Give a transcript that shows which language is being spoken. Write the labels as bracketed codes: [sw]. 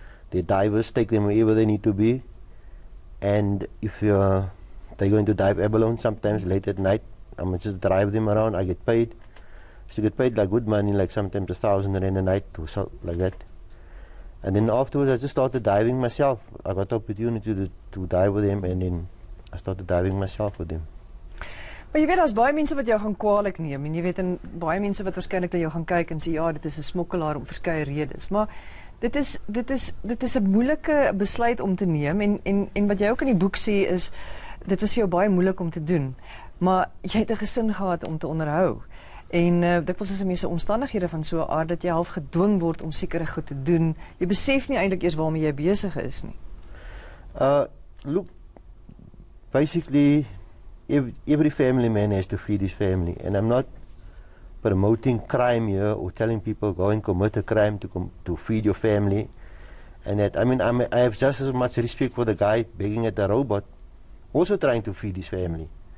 [en] They're divers, take them wherever they need to be, and if they're going to dive abalone sometimes late at night, I'm going to just drive them around. I get paid." So I get paid good money, sometimes 1,000 rand a night or so, like that. And then afterwards I just started diving myself. I got the opportunity to dive with them and then I started diving myself with them. [af] Maar jy weet, daar's baie mense wat jou gaan kwaadlik neem en jy weet, en baie mense wat waarskynlik na jou gaan kyk en sê, ja, dit is 'n smokkelaar om verskeie redes. Maar dit is 'n moeilike besluit om te neem en wat jy ook in die boek sê is, dit was vir jou baie moeilik om te doen. Maar jy het 'n gesin gehad om te onderhou. En dikwels is mense omstandighede van so 'n aard dat jy half gedwing word om sekere goed te doen. Jy besef nie eintlik eers waarmee jy besig is nie. [en] Look, basically every family man has to feed his family, and I'm not promoting crime here or telling people go and commit a crime to feed your family. And that, I have just as much respect for the guy begging at the robot, also trying to feed his family.